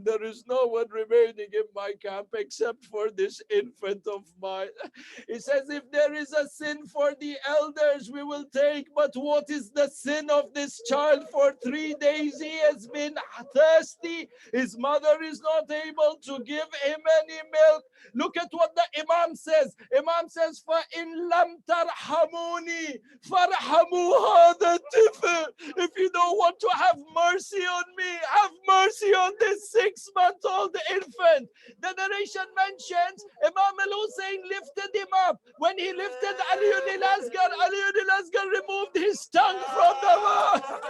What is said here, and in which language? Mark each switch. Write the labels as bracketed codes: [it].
[en] And there is no one remaining in my camp except for this infant of mine. He says, if there is a sin for the elders, we will take, but what is the sin of this child? For 3 days he has been thirsty. His mother is not able to give him any milk. Look at what the Imam says. Imam says, [ar] فَإِن لَمْ تَرْحَمُونِي فَارْحَمُوا هَذَا الطِّفْلِ. [en] If you don't want to have mercy on me, have mercy on this 6-month-old infant. The narration mentions Imam al-Hussein lifted him up. When he lifted Ali al-Asghar removed his tongue from the mouth.